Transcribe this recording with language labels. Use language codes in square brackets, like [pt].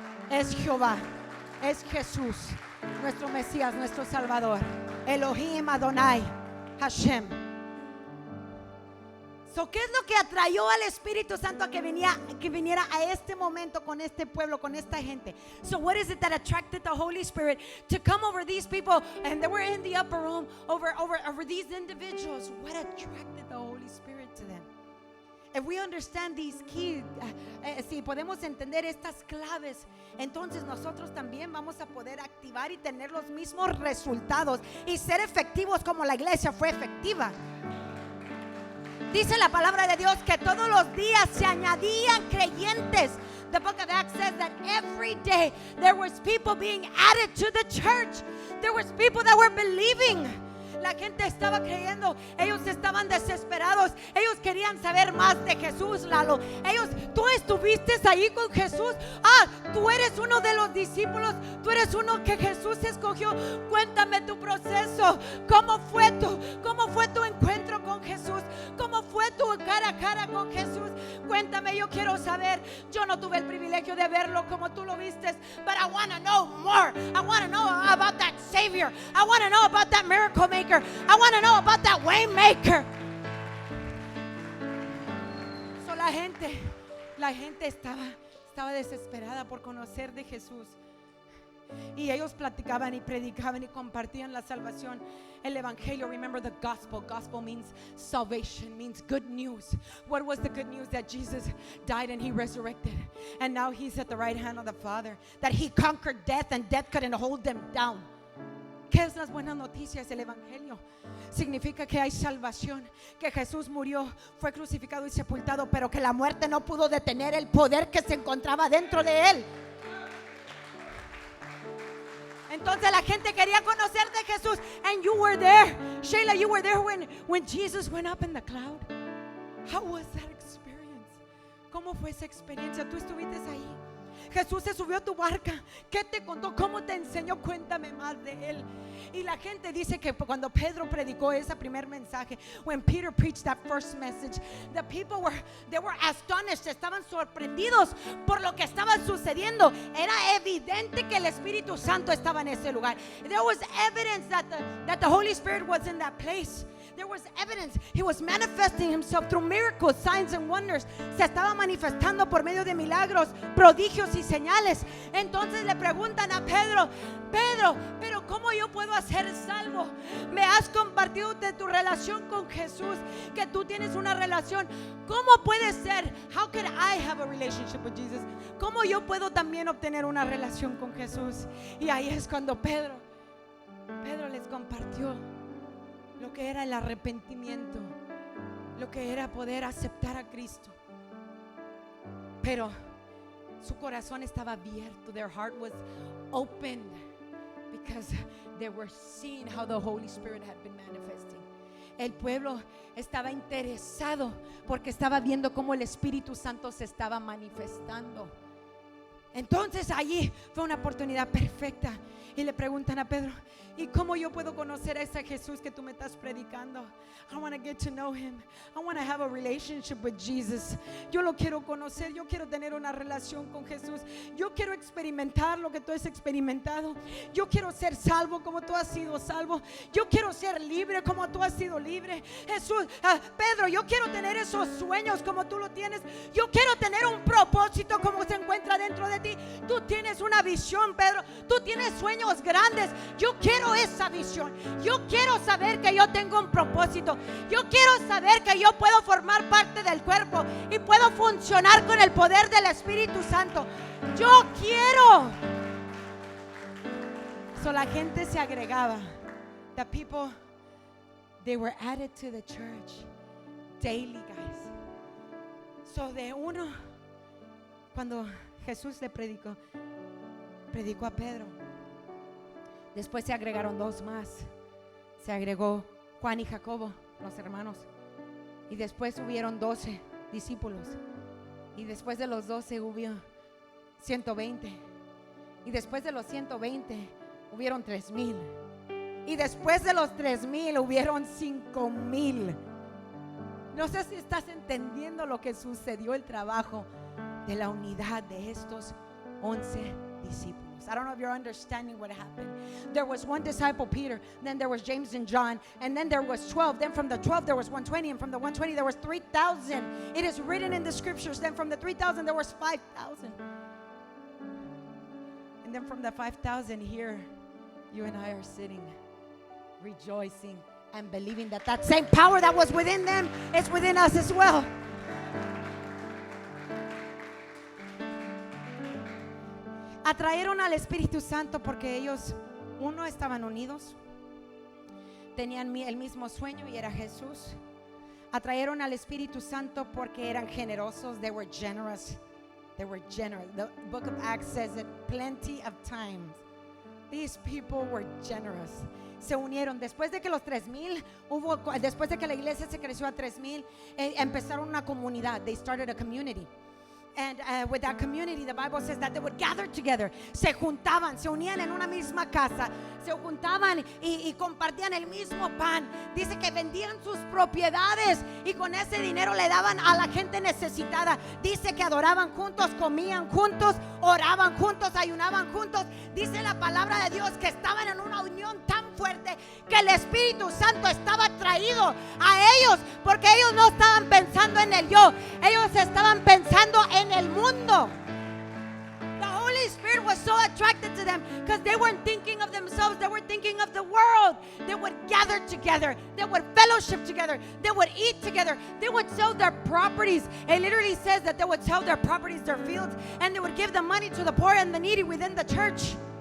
[es] Es Jehová, es Jesús, nuestro Mesías, nuestro Salvador, Elohim Adonai Hashem. So, ¿qué es lo que atrayó al Espíritu Santo a que viniera a este momento con este pueblo, con esta gente? [en] So what is it that attracted the Holy Spirit to come over these people? And they were in the upper room over these individuals. What attracted the Holy Spirit to them? If we understand these keys, [es] si podemos entender estas claves, entonces nosotros también vamos a poder activar y tener los mismos resultados y ser efectivos como la iglesia fue efectiva. Dice la palabra de Dios que todos los días se añadían creyentes. [en] The book of Acts says that every day there was people being added to the church. There was people that were believing. [es] La gente estaba creyendo, ellos estaban desesperados, ellos querían saber más de Jesús, Lalo. Tú estuviste ahí con Jesús. Tú eres uno de los discípulos, tú eres uno que Jesús escogió. Cuéntame tu proceso, ¿cómo fue tu encuentro con Jesús? ¿Cómo fue tu cara a cara con Jesús? Cuéntame, yo quiero saber. Yo no tuve el privilegio de verlo como tú lo viste, [en] but I want to know more. I want to know about that Savior. I want to know about that miracle maker. I want to know about that way maker. [es] So la gente estaba desesperada por conocer de Jesús. Y ellos platicaban y predicaban y compartían la salvación, el evangelio. [en] Remember the gospel. Gospel means salvation, means good news. What was the good news? That Jesus died and he resurrected, and now he's at the right hand of the Father. That he conquered death and death couldn't hold him down. [es] ¿Qué es las buenas noticias? El evangelio significa que hay salvación, que Jesús murió, fue crucificado y sepultado, pero que la muerte no pudo detener el poder que se encontraba dentro de él. Entonces la gente quería conocer de Jesús. [en] And you were there, Sheila, you were there when Jesus went up in the cloud. How was that experience? [es] ¿Cómo fue esa experiencia? Tú estuviste ahí. Jesús se subió a tu barca. ¿Qué te contó? ¿Cómo te enseñó? Cuéntame más de él. Y la gente dice que cuando Pedro predicó ese primer mensaje, [en] when Peter preached that first message, the people were astonished. [es] Estaban sorprendidos por lo que estaba sucediendo. Era evidente que el Espíritu Santo estaba en ese lugar. [en] There was evidence that the Holy Spirit was in that place. There was evidence. He was manifesting himself through miracles, signs and wonders. [es] Se estaba manifestando por medio de milagros, prodigios y señales. Entonces le preguntan a Pedro, pero ¿cómo yo puedo ser salvo? Me has compartido de tu relación con Jesús, que tú tienes una relación. ¿Cómo puede ser? [en] How can I have a relationship with Jesus? [es] ¿Cómo yo puedo también obtener una relación con Jesús? Y ahí es cuando Pedro les compartió lo que era el arrepentimiento, lo que era poder aceptar a Cristo. Pero su corazón estaba abierto. [en] Their heart was opened because they were seeing how the Holy Spirit had been manifesting. [es] El pueblo estaba interesado porque estaba viendo cómo el Espíritu Santo se estaba manifestando. Entonces allí fue una oportunidad perfecta. Y le preguntan a Pedro, ¿y cómo yo puedo conocer a ese Jesús que tú me estás predicando? [en] I want to get to know him. I want to have a relationship with Jesus. [es] Yo lo quiero conocer. Yo quiero tener una relación con Jesús. Yo quiero experimentar lo que tú has experimentado. Yo quiero ser salvo como tú has sido salvo. Yo quiero ser libre como tú has sido libre. Jesús, Pedro, yo quiero tener esos sueños como tú lo tienes. Yo quiero tener un propósito como se encuentra dentro de ti. Tú tienes una visión, Pedro. Tú tienes sueños grandes. Yo quiero esa visión. Yo quiero saber que yo tengo un propósito. Yo quiero saber que yo puedo formar parte del cuerpo y puedo funcionar con el poder del Espíritu Santo. Yo quiero. So la gente se agregaba. [en] The people, they were added to the church daily, guys. [es] So de uno, cuando Jesús le predicó a Pedro. Después se agregaron dos más. Se agregó Juan y Jacobo, los hermanos. Y después hubieron 12 discípulos. Y después de los 12 hubo 120. Y después de los 120 hubieron 3,000. Y después de los 3,000 hubieron 5,000. No sé si estás entendiendo lo que sucedió, el trabajo de la unidad de estos 11 discípulos. [en] I don't know if you're understanding what happened. There was one disciple, Peter, then there was James and John, and then there was 12. Then from the 12 there was 120, and from the 120 there was 3,000. It is written in the scriptures. Then from the 3,000 there was 5,000. And then from the 5,000 here, you and I are sitting, rejoicing and believing that that same power that was within them is within us as well. [es] Atrayeron al Espíritu Santo porque ellos, uno, estaban unidos, tenían el mismo sueño y era Jesús. Atrayeron al Espíritu Santo porque eran generosos. [en] They were generous. They were generous. The book of Acts says it plenty of times. These people were generous. [es] Se unieron después de que los 3,000 después de que la iglesia se creció a 3,000, empezaron una comunidad. [en] They started a community. And with that community, the Bible says that they would gather together. [es] Se juntaban, se unían en una misma casa, se juntaban y compartían el mismo pan. Dice que vendían sus propiedades y con ese dinero le daban a la gente necesitada. Dice que adoraban juntos, comían juntos, oraban juntos, ayunaban juntos. Dice la palabra de Dios que estaban en una unión tan fuerte que el Espíritu Santo estaba atraído a ellos, porque ellos no estaban pensando en el yo, ellos estaban pensando en el mundo. [en] The Holy Spirit was so attracted to them because they weren't thinking of themselves, they were thinking of the world. They would gather together, they would fellowship together, they would eat together, they would sell their properties. It literally says that they would sell their properties, their fields, and they would give the money to the poor and the needy within the church.